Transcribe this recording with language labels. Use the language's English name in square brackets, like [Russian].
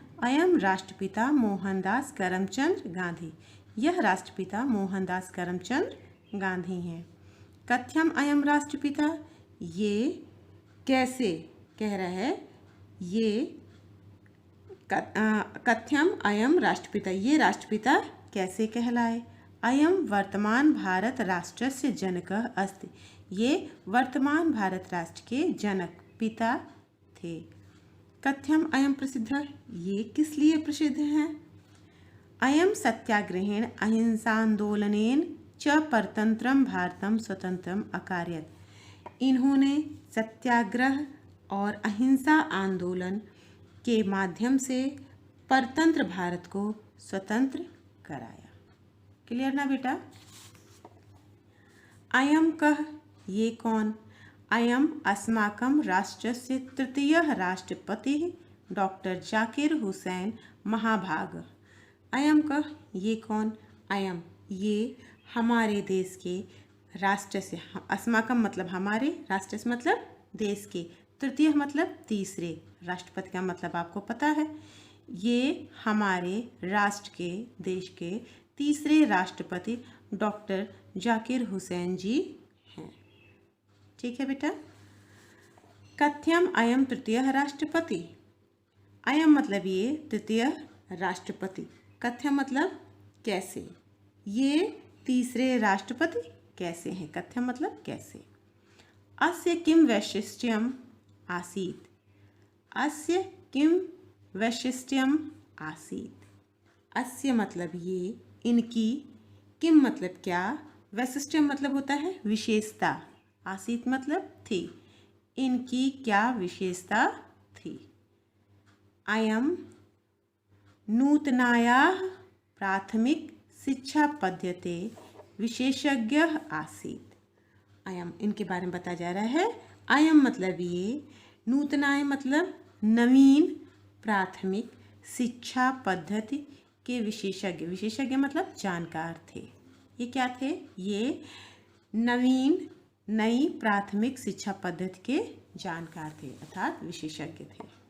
[Sanskrit] अयम राष्ट्रपिता मोहनदास करमचंद गांधी, [Hindi] यह राष्ट्रपिता मोहनदास करमचंद गांधी हैं। [Sanskrit] कथ्यम अयम राष्ट्रपिता, [Hindi] ये कैसे कह रहा है, ये कथ्यम अयम राष्ट्रपिता, ये राष्ट्रपिता कैसे कहलाए? [Sanskrit] अयं वर्तमान भारत राष्ट्रस्य जनकः अस्ति। [Hindi] ये वर्तमान भारत राष्ट्र के जनक पिता थे। [Sanskrit] कथ्यम अयं प्रसिद्धः, [Hindi] ये किस लिए प्रसिद्ध हैं? [Sanskrit] अयं सत्याग्रहेण अहिंसान्दोलनेन च परतंत्रम भारतम स्वतंत्रम अकारयत्। [Hindi] इन्होंने सत्याग्रह और अहिंसा आंदोलन के माध्यम से परतंत्र भारत को स्वतंत्र कराया। क्लियर ना बेटा? [Sanskrit] अयं कः, [Hindi] ये कौन? [Sanskrit] अयं अस्माकं राष्ट्रस्य तृतीयः राष्ट्रपतिः डॉक्टर जाकिर हुसैन महाभाग। अयं कः, [Hindi] ये कौन? अयं, ये हमारे देश के राष्ट्र से, अस्माकं मतलब हमारे, राष्ट्र से मतलब देश के, तृतीय मतलब तीसरे, राष्ट्रपति का मतलब आपको पता है। ये हमारे राष्ट्र के, देश के तीसरे राष्ट्रपति डॉक्टर जाकिर हुसैन जी हैं। ठीक है बेटा? [Sanskrit] कथ्यम अयम तृतीय राष्ट्रपति। [Hindi] अयम मतलब ये तृतीय राष्ट्रपति। कथ्यम मतलब कैसे, ये तीसरे राष्ट्रपति कैसे हैं? कथ्यम मतलब कैसे। [Sanskrit] अस्य किं वैशिष्ट्यम आसीत्। अस्य किं वैशिष्ट्यम आसीत्। [Hindi] अस्य मतलब ये, इनकी, किम मतलब क्या, वैशिष्ट्यम मतलब होता है विशेषता, आसीत् मतलब थी, इनकी क्या विशेषता थी। [Sanskrit] अयम नूतनायाः प्राथमिक शिक्षा पद्धते विशेषज्ञः आसीत्। [Hindi] अयम, इनके बारे में बताया जा रहा है। अयम मतलब ये, नूतनाय मतलब नवीन, प्राथमिक शिक्षा पद्धति के विशेषज्ञ, विशेषज्ञ मतलब जानकार थे। ये क्या थे? ये नवीन, नई प्राथमिक शिक्षा पद्धति के जानकार थे, अर्थात विशेषज्ञ थे।